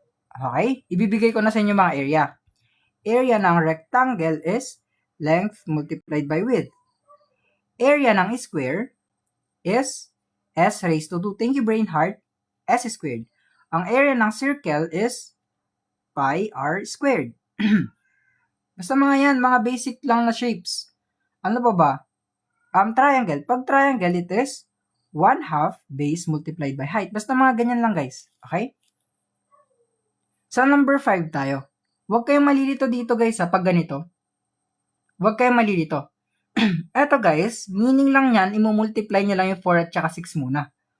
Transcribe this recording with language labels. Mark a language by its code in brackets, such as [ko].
[tl] Okay, ibibigay ko na sa inyo mga area. [en] Area ng rectangle is length multiplied by width. Area ng square is s raised to 2. Thank you, brain heart. S squared. Ang area ng circle is pi r squared. [tl] Basta mga yan, mga basic lang na shapes. Ano pa ba? Triangle. [en] Pag triangle, it is 1/2 base multiplied by height. [tl] Basta mga ganyan lang, guys. Okay? Sa number 5 tayo. Huwag kayong malilito dito, guys, pag ganito. Huwag kayong malilito. Eto, guys, meaning lang yan, imumultiply nyo lang yung 4 at saka 6 muna.